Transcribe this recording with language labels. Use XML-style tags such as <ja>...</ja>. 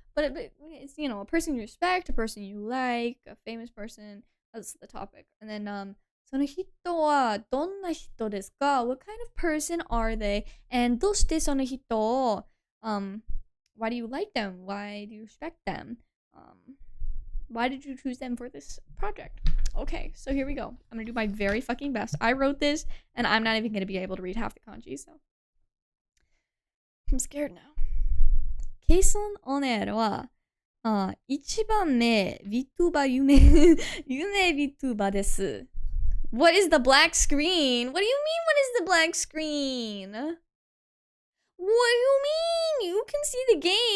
<en>But it's, you know, a person you respect, a person you like, a famous person. That's the topic. And then,</en> <ja>その人はどんな人ですか?</ja> <en>What kind of person are they? And</en> <ja>どうしてその人を</ja> <en>why do you like them? Why do you respect them? Why did you choose them for this project? Okay, so here we go. I'm gonna do my very fucking best. I wrote this, and I'm not even gonna be able to read half the kanji, so I'm scared now.</en> <ja>ケイソンオネールは、一番目、VTuber 夢 VTuber です。</ja> <en>What is the black screen? What do you mean, what is the black screen? What do you mean? You can see the game.</en>